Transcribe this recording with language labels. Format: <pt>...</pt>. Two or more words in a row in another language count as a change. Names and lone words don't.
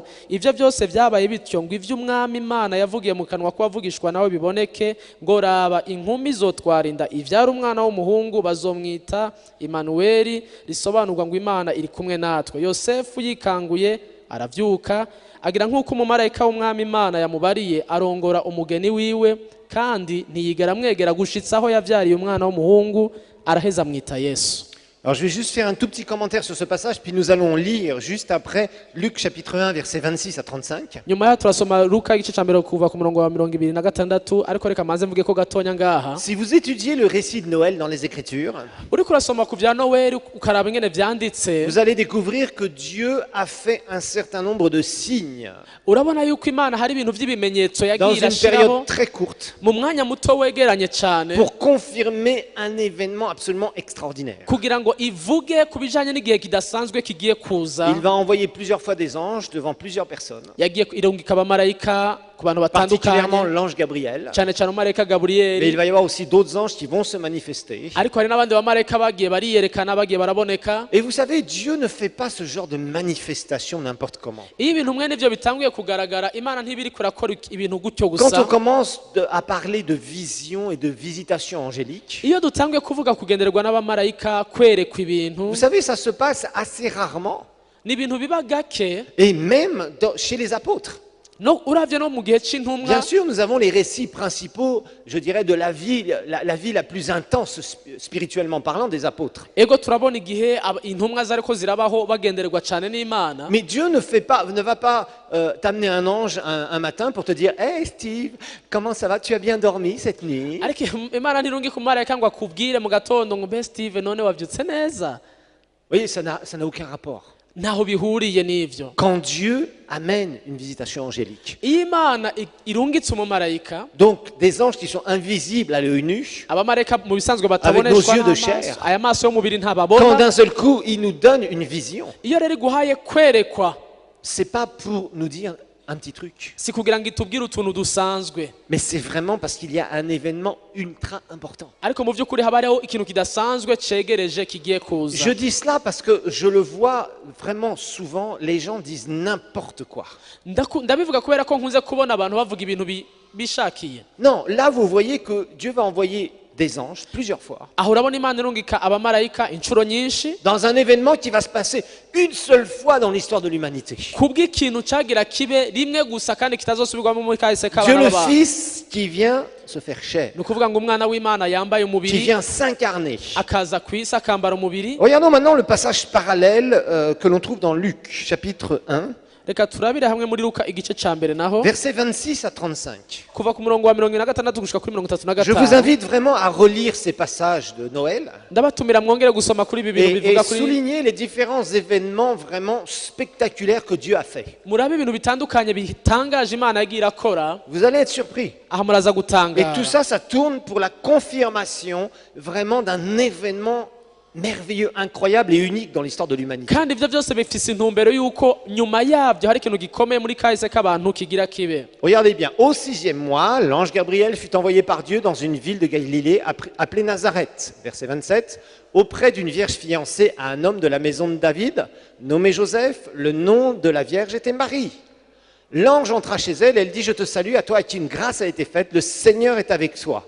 <rn>Ivyo byose vyabaye bityo ngo ivy'umwami Imana yavugiye mu kanwa kwavugishwa nawe biboneke ngo raba inkumi zotwara inda ivyara umwana w'umuhungu bazomwita Emmanuel, risobanurwa ngo Imana iri kumwe natwe. Yosefu yikanguye aravyuka agira nk'uko umumarayika w'umwami Imana yamubariye arongora umugeni wiwe kandi ntiyigera amwegera gushitsa aho yavyariye umwana w'umuhungu araheza amwita Yesu.</rn> <fr>Alors je vais juste faire un tout petit commentaire sur ce passage, puis nous allons lire juste après Luc chapitre 1, versets 26 à 35.</fr> <rn>Nyuma ya turasoma Luka igice ca mbere kuva ku murongo wa 26 ariko reka maze mvuge ko gatonya ngaha.</rn> <fr>Si vous étudiez le récit de Noël dans les Écritures,</fr> <rn>Uriko urasoma ku vya Noel ukaraba ingene vyanditse</rn> <fr>vous allez découvrir que Dieu a fait un certain nombre de signes</fr> <rn>urabona yuko Imana hari ibintu vy'ibimenyetso</rn> <fr>dans</fr> <rn>yagiye</rn> <fr>une</fr> <rn>irashiraho</rn> <fr>période très courte</fr> <rn>mu mwanya muto wegeranye cane</rn> <fr>pour confirmer un événement absolument extraordinaire.</fr> <rn>kugira ngo ivuge ku bijanye n'igihe kidasanzwe kigiye kuza.</rn> <fr>Il va envoyer plusieurs fois des anges devant plusieurs personnes,</fr> <rn>Yagiye irungika abamarayika ku bantu</rn> <fr>particulièrement</fr> <rn>batandukanye</rn> <fr>l'ange Gabriel,</fr> <rn>cane cane umumarayika</rn> <fr>mais il Gabriel. va y avoir aussi d'autres anges qui vont se manifester.</fr> <rn>Ariko hari n'abandi bamarayika bagiye bariyerekana bagiye baraboneka.</rn> <fr>Et vous savez, Dieu ne fait pas ce genre de manifestation n'importe comment.</fr> <rn>Iyo ibintu mwene ivyo bitanguye kugaragara Imana ntibiri kurakora ibintu gutyo</rn> <fr>Quand on</fr> <rn>gusa.</rn> <fr>commence à parler de vision et de visitation angélique,</fr> <rn>Iyo dutanguye kuvuga kugenderwa n'abamarayika kwerekwa ibintu</rn> <fr>vous savez, ça se passe assez rarement,</fr> <rn>ni ibintu biba gake</rn> <fr>et même chez les apôtres.</fr> <rn>no uravye no mu gihe c'intumwa.</rn> <fr>Bien sûr, nous avons les récits principaux, je dirais, de la vie la plus intense spirituellement parlant des apôtres.</fr> <rn>Ego turabona igihe intumwa zariko zirabaho bagenderwa cane n'Imana.</rn> <fr>Mais Dieu ne va pas t'amener un ange un matin pour te dire « Hey Steve, comment ça va? Tu as bien dormi cette nuit ?»</fr> <rn>Ariko Imana ntirungi ku marayika ngo akubwire mu gatondo ngo mbe Steve none wavyutse neza.</rn> <fr>Oui, ça n'a aucun rapport.</fr> <rn>ntaho bihuriye n'ivyo.</rn> <fr>quand Dieu amène une visitation angélique.</fr> <rn>Iyo Imana irungitse umumarayika,</rn> <fr>Donc des anges qui sont invisibles à l'œil nu,</fr> <rn>abamarayika mu bisanzwe</rn> <fr>nos</fr> <rn>bataboneshwa</rn> <fr>yeux de</fr> <rn>n'amaso,</rn> <fr>chair.</fr> <rn>aya maso y'umubiri</rn> <fr>quand</fr> <rn>ntababona.</rn> <fr>d'un seul coup il nous donne une vision,</fr> <rn>Iyo rero iguhaye kwerekwa,</rn> <fr>c'est pas pour nous dire un petit truc,</fr> <rn>si kugira ngo itubwire utuntu dusanzwe,</rn> <fr>mais c'est vraiment parce qu'il y a un événement ultra important.</fr> <rn>ariko mu by'ukuri haba hariho ikintu kidasanzwe cegereje kigiye kuza.</rn> <fr>Je dis cela parce que je le vois vraiment souvent, les gens disent n'importe quoi.</fr> <rn>Ndabivuga kubera ko nkunze kubona abantu bavuga ibintu bishakiye.</rn> <fr>Non, là vous voyez que Dieu va envoyer des anges plusieurs fois</fr> <rn>Aho urabona Imana irungika abamarayika inshuro nyinshi</rn> <fr>dans un événement qui va se passer une seule fois dans l'histoire de l'humanité.</fr> <rn>kubw'ikintu cagira kibe rimwe gusa kandi kitazosubirwamo muri kahise</rn> <fr>Dieu</fr> <rn>k'abana</rn> <fr>le</fr> <rn>b'abantu.</rn> <fr>Fils qui vient se faire chair,</fr> <rn>Ni ukuvuga ngo umwana w'Imana yambaye</rn> <fr>qui</fr> <rn>umubiri</rn> <fr>vient s'incarner.</fr> <rn>akaza ku isi akambara umubiri.</rn> <fr>Regardons maintenant le passage parallèle que l'on trouve dans Luc, chapitre 1,</fr> <rn>Reka turabire hamwe muri Luka igice ca mbere naho</rn> <fr>versets 26 à 35.</fr> <rn>kuva ku murongo wa 26 gushika kuri</rn> <fr>Je vous 35. invite vraiment à relire ces passages de Noël</fr> <rn>Ndabatumira mwongere gusoma kuri ibi bintu</rn> <fr>et</fr> <rn>bivuga kuri</rn> <fr>souligner les différents événements vraiment spectaculaires que Dieu a fait.</fr> <rn>murabe ibintu bitandukanye bitangaje Imana yagiye irakora.</rn> <fr>Vous allez être surpris.</fr> <rn>Aha muraza</rn> <fr>Et</fr> <rn>gutangara.</rn> <fr>tout ça, ça tourne pour la confirmation vraiment d'un événement merveilleux, incroyable et unique dans l'histoire de l'humanité.</fr> <rn>Kandi ivyo byose bifise intumbero yuko nyuma yabyo hari ikintu gikomeye muri kahise k'abantu kigira kibe.</rn> <fr>Regardez bien, au 6e mois, l'ange Gabriel fut envoyé par Dieu dans une ville de Galilée appelée Nazareth, verset 27, auprès d'une vierge fiancée à un homme de la maison de David, nommé Joseph. Le nom de la vierge était Marie. L'ange entra chez elle, elle dit: Je te salue, à toi à qui une grâce a été faite, le Seigneur est avec toi.</fr>